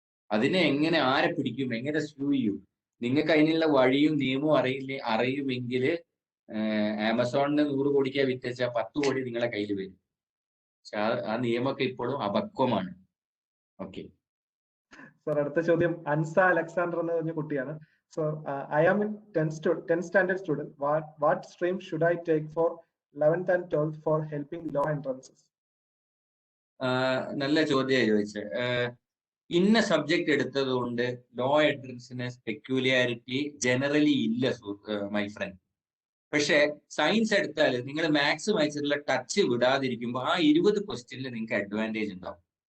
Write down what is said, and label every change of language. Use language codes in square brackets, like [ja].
[ml] അതിനെ എങ്ങനെ ആരെ പിടിക്കും, എങ്ങനെ സ്ലൂ ചെയ്യും? നിങ്ങൾക്ക് അതിനുള്ള വഴിയും നിയമവും അറിയുമെങ്കിൽ ആമസോണിന് 100 കോടിക്കാ വിറ്റച്ചാൽ 10 കോടി നിങ്ങളെ കയ്യിൽ വരും. പക്ഷെ ആ നിയമമൊക്കെ ഇപ്പോഴും അപക്വമാണ്. ഓക്കെ സർ, അടുത്ത ചോദ്യം അൻസ അലക്സാണ്ടർ എന്ന് പറഞ്ഞ കുട്ടിയാണ്. [en] So I am in 10th standard student. What stream should I take for 11th and 12th for helping law entrances? [ml] നല്ല ചോദ്യമായി ചോദിച്ചത്. ഇന്ന സബ്ജക്ട് എടുത്തത് കൊണ്ട് ലോ എൻട്രൻസിന് പെക്യൂലിയാരിറ്റി ജനറലി ഇല്ല മൈ ഫ്രണ്ട്. പക്ഷെ സയൻസ് എടുത്താൽ നിങ്ങൾ മാത്സ് വായിച്ചിട്ടുള്ള ടച്ച് വിടാതിരിക്കുമ്പോൾ ആ 20 ക്വസ്റ്റ്യനിൽ നിങ്ങൾക്ക് അഡ്വാൻറ്റേജ് ഉണ്ടാവും.